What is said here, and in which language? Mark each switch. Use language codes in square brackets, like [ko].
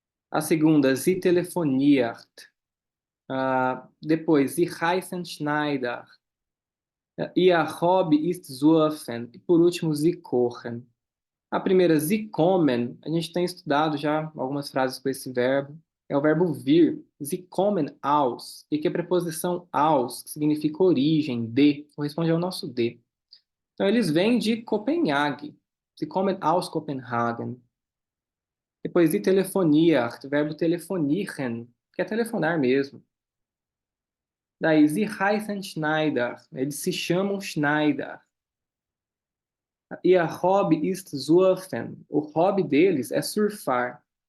[pt] A segunda, [de] Sie telefoniert. [pt] Depois, [de] Sie heißen Schneider. Ihr Hobby ist surfen. [pt] E por último, [de] Sie kochen. [pt] A primeira, [de] Sie kommen, [pt] a gente tem estudado já algumas frases com esse verbo. É o verbo vir. [de] Sie kommen aus. [pt] E que a preposição aus, que significa origem, de, corresponde ao nosso de. Então, eles vêm de Copenhague. [de] Sie kommen aus Copenhagen. [pt] Depois de telefonia, o verbo telefonieren, que é telefonar mesmo. Daí, [de] Sie heißen Schneider, [pt] eles se chamam Schneider. [de] Ihr Hobby ist surfen, [pt] o hobby deles é surfar.